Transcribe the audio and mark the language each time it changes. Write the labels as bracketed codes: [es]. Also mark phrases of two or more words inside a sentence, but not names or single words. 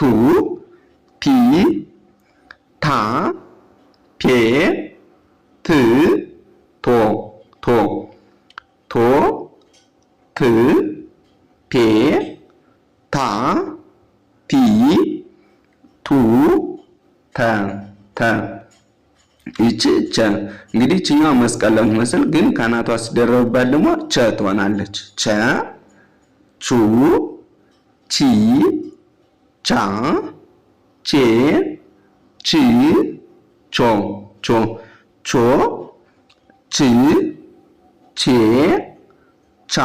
[am] ቲ ታ ፔ ት ቶ ቶ ቶ ት ፔ ታ ቲ ቱ ተ ተ ይቺ ቸ እንግዲህ እቺኛው መስቀል ለምትመስል ግን ካናቷ ሲደረብባት ደግሞ ቸ ትሆናለች። ቸ ቹ ቺ ቻ ቼ ቺ ቾ ቾ ቾ ቺ ቼ ቻ